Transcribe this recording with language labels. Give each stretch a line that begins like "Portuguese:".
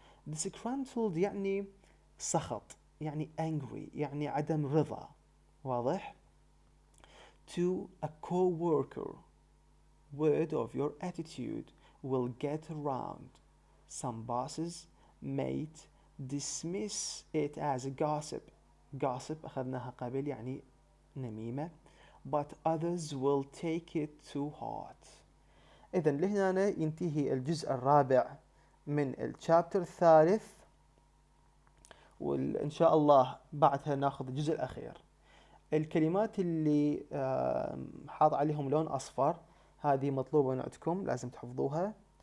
Arabic: disgruntled يعني سخط، يعني angry، يعني عدم رضا.
English: واضح؟ to a co-worker, word of your attitude will get around. Some bosses might dismiss it as a gossip
Arabic: أخذناها قبل يعني نميمة,
English: but others will take it to heart.
Arabic: إذن لهنا ينتهي الجزء الرابع من الشابتر الثالث، وإن شاء الله بعدها ناخذ الجزء الأخير. الكلمات اللي حاط عليهم لون أصفر، هذه مطلوبة من عندكم، لازم تحفظوها.